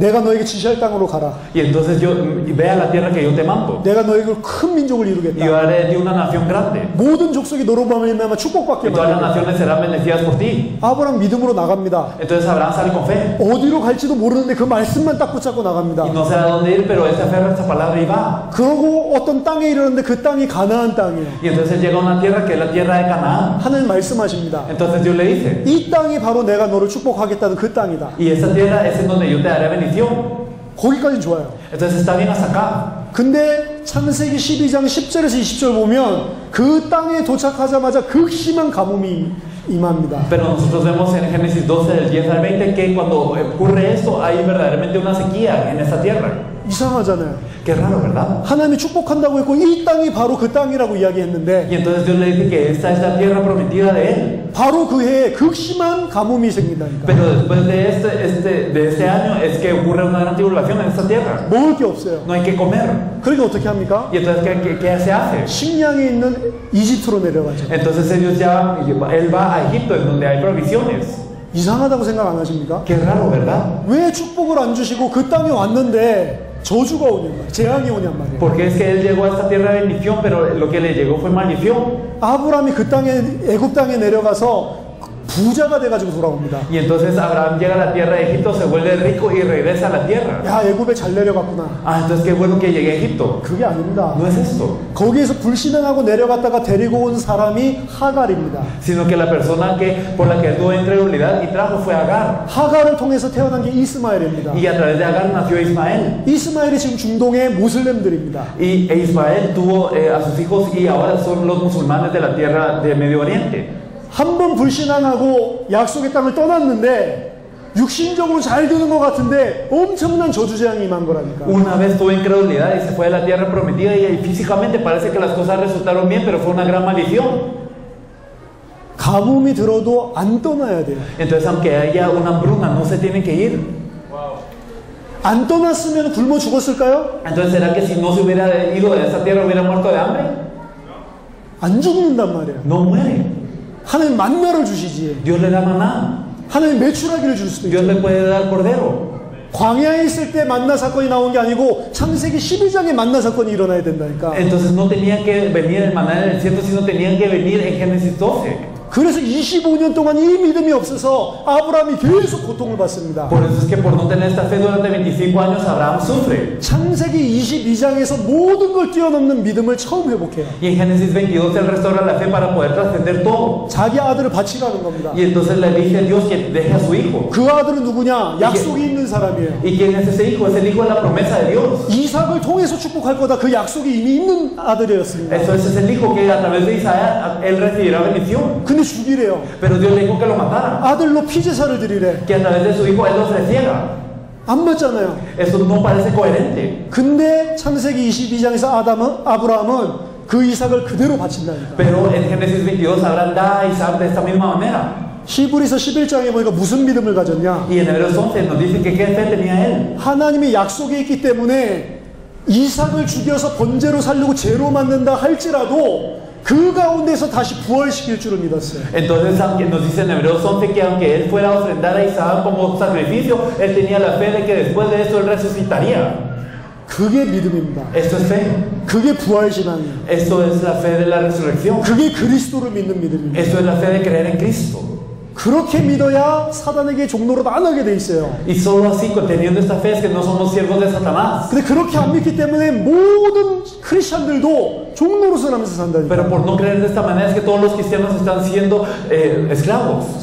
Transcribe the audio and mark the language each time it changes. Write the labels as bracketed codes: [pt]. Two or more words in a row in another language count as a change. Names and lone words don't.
[ko] 내가 너에게 지시할 땅으로 가라. [es] Y entonces ve a la tierra que yo te mando. [ko] 내가 너에게 큰 민족을 [es] Y yo [ko] 이루겠다. [es] haré de una nación grande. [ko] 모든 족속이 너로 말미암아 축복받게 [es] Y todas las [ko] 만들겠다. [es] naciones serán bendecidas por ti. [ko] 아브라함 믿음으로 나갑니다. [es] Entonces Abraham sale con fe. [ko] 어디로 갈지도 모르는데 그 말씀만 딱 붙잡고 나갑니다. [es] Y no sé a dónde ir, pero él se aferra a esta palabra y va. [ko] 그러고 어떤 땅에 이르는데 그 땅이 가나안 땅이에요. [es] Y entonces él llega a una tierra que es la tierra de Canaán. [ko] 하나님 말씀하십니다. [es] Entonces Dios le dice, [ko] 이 땅이 바로 내가 너를 축복하겠다는 그 땅이다. [es] y esa tierra es en donde yo te daré bendición. [ko] 거기까지는 좋아요. [es] Entonces está bien hasta acá. [ko] 근데 창세기 12장 10절에서 20절 보면 그 땅에 도착하자마자 극심한 가뭄이 임합니다. [es] Pero nosotros vemos en Génesis 12, del 10 al 20, que cuando ocurre esto hay verdaderamente una sequía en esa tierra. [ko] 이상하잖아요. [es] Qué raro, ¿verdad? [ko] 하나님이 축복한다고 했고 이 땅이 바로 그 땅이라고 이야기했는데 [es] Y entonces Dios le dice que esta es la tierra prometida de él. [ko] 바로 그 해에 극심한 가뭄이 생긴다니까. [es] Pero después de este año es que ocurre una gran tribulación en esta tierra. [ko] 먹을 게 없어요. [es] No hay que comer. [ko] 그러니까 어떻게 합니까? [es] Y entonces, ¿qué se hace? [ko] 식량이 있는 이집트로 내려가죠. [es] Entonces él va a Egipto, en donde hay provisiones. [ko] 이상하다고 생각 안 하십니까? [es] Qué raro, ¿verdad? [ko] 왜 축복을 안 주시고 그 땅에 왔는데 저주가 오냔 말이에요. 재앙이 오냔 말이에요. [es] Porque es que él llegó a esta tierra de bendición, pero lo que le llegó fue maldición. [ko] 아브라함이 그 땅에 애굽 땅에 내려가서 부자가 돼가지고 돌아옵니다. [es] Y entonces Abraham llega a la tierra de Egipto, se vuelve rico y regresa a la tierra. [ko] 야, 애굽에 잘 내려갔구나. [es] Ah, entonces qué bueno que llegué a Egipto. [ko] 그게 아닙니다. [es] No es esto, [ko] 거기에서 불신앙하고 내려갔다가 데리고 온 사람이 하갈입니다. [es] sino que la persona por la que él tuvo incredulidad y trajo fue Agar. [ko] 하갈을 통해서 태어난 게 이스마엘입니다. [es] Y a través de Agar nació Ismael. [ko] 이스마엘이 지금 중동의 모슬렘들입니다. [es] Y Ismael tuvo a sus hijos y ahora son los musulmanes de la tierra de Medio Oriente. [ko] 한 번 불신앙하고 약속의 땅을 떠났는데 육신적으로 잘 되는 것 같은데 엄청난 저주재앙이 임한 거라니까. [es] Una vez tuvo incredulidad y se fue a la tierra prometida y físicamente parece que las cosas resultaron bien, pero fue una gran maldición. [ko] 가뭄이 들어도 안 떠나야 돼요. [es] Entonces, aunque haya una hambruna, no se tienen que ir. [ko] 안 떠났으면 굶어 죽었을까요? [es] Entonces, ¿será que si no se hubiera ido de esta tierra hubiera muerto de hambre? [ko] 안 죽는단 말이에요. [es] No muere. [ko] 하나님 만나를 주시지. [es] Dios le da maná. [ko] 하나님 메추라기를 줄 수도 [es] Dios [ko] 있죠. [es] le puede dar cordero. [ko] 광야에 있을 때 만나 사건이 나온 게 아니고 창세기 12장에 만나 사건이 일어나야 된다니까. [es] Entonces no tenía que venir el maná en el desierto, sino tenían que venir en Génesis 12. [ko] 그래서 25년 동안 이 믿음이 없어서 아브라함이 계속 고통을 받습니다. [es] Por eso es que por no tener esta fe durante 25 años Abraham sufre. [ko] 창세기 22장에서 모든 걸 뛰어넘는 믿음을 처음 회복해요. [es] Y en Génesis 22 él restaura la fe para poder trascender todo. [ko] 자기 아들을 바치라는 겁니다. [es] Y entonces le dice a Dios que deje a su hijo. [ko] 그 아들은 누구냐? 약속이 있는 사람이에요. [es] ¿Y quién es ese hijo? Es el hijo de la promesa de Dios. [ko] 이삭을 통해서 축복할 거다. 그 약속이 이미 있는 아들이었습니다. [es] Eso es el hijo que a través de Isaac él recibirá bendición. [ko] 근데 죽이래요. [es] Pero Dios le dijo que lo matara. [ko] 아들로 피제사를 드리래. [es] Que a través de su hijo él lo ofreciera. [ko] 안 맞잖아요. [es] Eso no parece coherente. [ko] 근데 창세기 22장에서 아브라함은 그 이삭을 그대로 바친다니까. [es] Pero en Génesis 22 Abraham da a Isaac de esta misma manera. [ko] 히브리서 11장에 보니까 무슨 믿음을 가졌냐? [es] Y en Hebreos 11 nos dice que qué fe tenía él. [ko] 하나님의 약속이 있기 때문에 이삭을 죽여서 번제로 살려고 제로 만든다 할지라도 그 가운데서 다시 부활시킬 줄을 믿었어요. [es] Entonces aunque nos dice en Hebreos 11 que aunque él fuera a ofrendar a Isaac como sacrificio, él tenía la fe de que después de esto él resucitaría. [ko] 그게 믿음입니다. [es] Esto es fe. [ko] 그게 부활신앙이에요. [es] Esto es la fe de la resurrección. [ko] 그게 그리스도를 믿는 믿음입니다. [es] Esto es la fe de creer en Cristo. [ko] 그렇게 믿어야 사단에게 종로로 안 하게 돼 있어요. [es] Y solo así, teniendo esta fe, es que no somos siervos de Satanás. [ko] 근데 그렇게 안 믿기 때문에 모든 크리스천들도 종로로서 하면서 산다니까. [es] Pero por no creer de esta manera es que todos los cristianos están siendo esclavos.